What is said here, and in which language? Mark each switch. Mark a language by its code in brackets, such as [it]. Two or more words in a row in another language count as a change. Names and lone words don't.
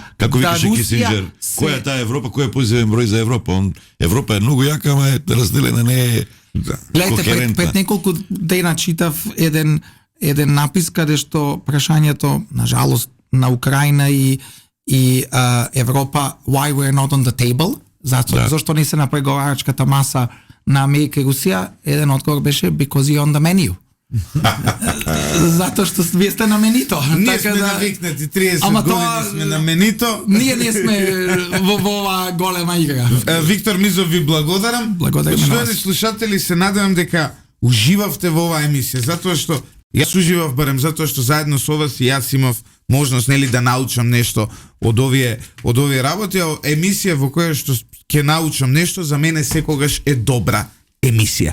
[mk] како викаше Кисинџер, која е таа Европа, кој е позитивен број за Европа? Европа е многу јака, ама е разделена, не е Гледайте, пред неколку дена читав еден напис каде што прашањето, на жалост, на Украина и Европа, [en] why we're not on the table, [mk] зашто не се на преговарачката маса на Америка и Русија, еден одговор беше [en] because you're on the menu. [mk] Затоа што вие сте на менито. Ние сме навикнати 30 години сме на менито. Ние не сме во оваа голема игра. Виктор Мизов ви благодарам. Благодарам на вас. Слушатели, се надевам дека уживавте во оваа емисија, затоа што Јас уживав барем затоа што заедно со вас и јас имав можност нели да научам нешто од овие работи, а емисија во која што ќе научам нешто за мене секогаш е добра емисија.